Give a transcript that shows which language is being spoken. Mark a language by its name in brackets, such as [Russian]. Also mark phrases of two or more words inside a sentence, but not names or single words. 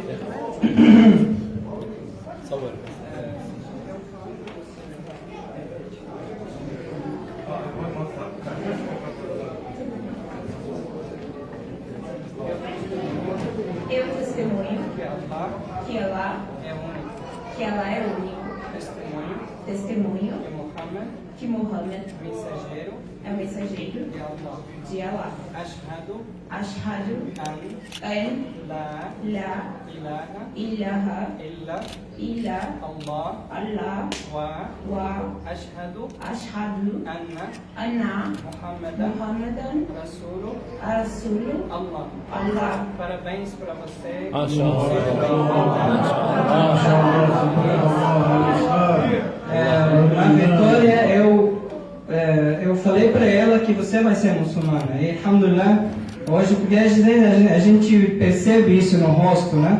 [Portuguese] Eu testemunho que Allah é único. Testemunho que Muhammad é o mensageiro de Allah. [Arabic] أشهد أن لا إله إلا الله وأشهد أن محمدا رسول الله. [Portuguese] Parabéns para você. Na Vitória, eu falei para ela que você vai ser muçulmana. E, alhamdulillah, hoje, porque a gente percebe isso no rosto, né?